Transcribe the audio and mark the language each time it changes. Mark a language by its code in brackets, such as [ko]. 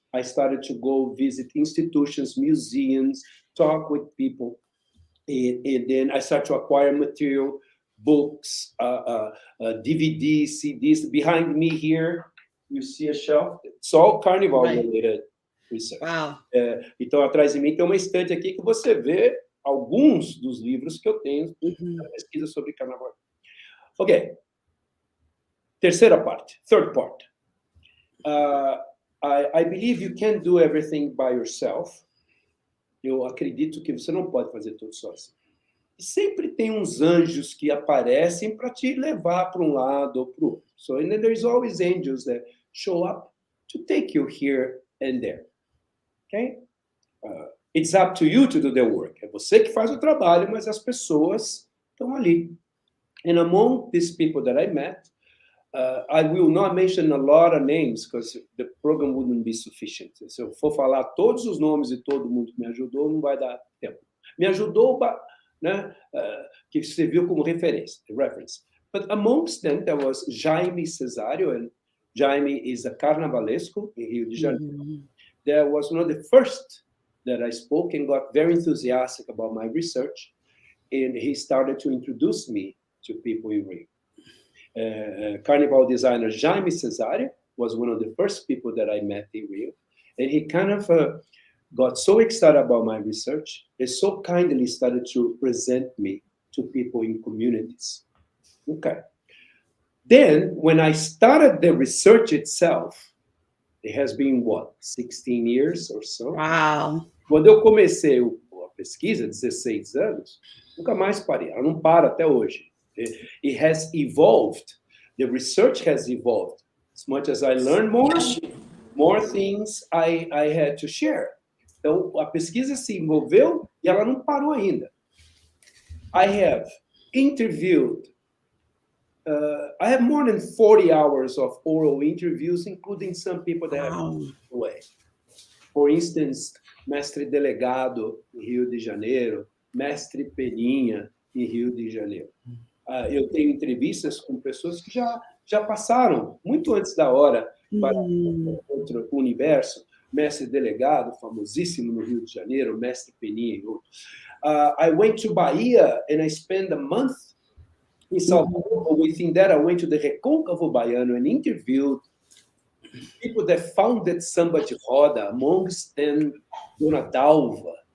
[en] I started to go visit institutions, museums, talk with people. And then I started to acquire material, books, DVDs, CDs. Behind me here, you see a shelf. It's all carnival-related research. Wow. [pt] Então, atrás de mim tem uma estante aqui que você vê alguns dos livros que eu tenho na pesquisa sobre carnaval. Ok. Terceira parte, [en] third part. I believe you can't do everything by yourself. [pt] Eu acredito que você não pode fazer tudo sozinho. E sempre tem uns anjos que aparecem para te levar para um lado ou para o outro. [en] So, and then there's always angels that show up to take you here and there. Okay? It's up to you to do the work. [pt] É você que faz o trabalho, mas as pessoas estão ali. [en] And among these people that I met, I will not mention a lot of names because the program wouldn't be sufficient. [pt] Se eu for falar todos os nomes de todo mundo que me ajudou, não vai dar tempo. Me ajudou, né, que serviu como referência, reference. [en] But amongst them, there was Jaime Cesario, and Jaime is a carnavalesco in Rio de Janeiro. That was one of the first that I spoke and got very enthusiastic about my research, and he started to introduce me to people in Rio. Carnival designer Jaime Cesario was one of the first people that I met in Rio, and he kind of got so excited about my research and so kindly started to present me to people in communities. Okay. Then, when I started the research itself, it has been, 16 years or so? Wow. [pt] Quando eu comecei a pesquisa, 16 anos, nunca mais parei. Ela não para até hoje. [en] It has evolved. The research has evolved. As much as I learn more things I had to share. [pt] Então, a pesquisa se envolveu e ela não parou ainda. [en] I have interviewed, I have more than 40 hours of oral interviews, including some people that have passed away. For instance, mestre delegado em Rio de Janeiro, mestre Peninha em Rio de Janeiro. [pt] Eu tenho entrevistas com pessoas que já passaram, muito antes da hora, para outro universo. Mestre delegado, famosíssimo no Rio de Janeiro, mestre Peninha e outros. [en] I went to Bahia and I spent a month in São Paulo. Within that, I went to the Recôncavo Baiano and interviewed people that founded samba de roda, amongst them Dona Dalva.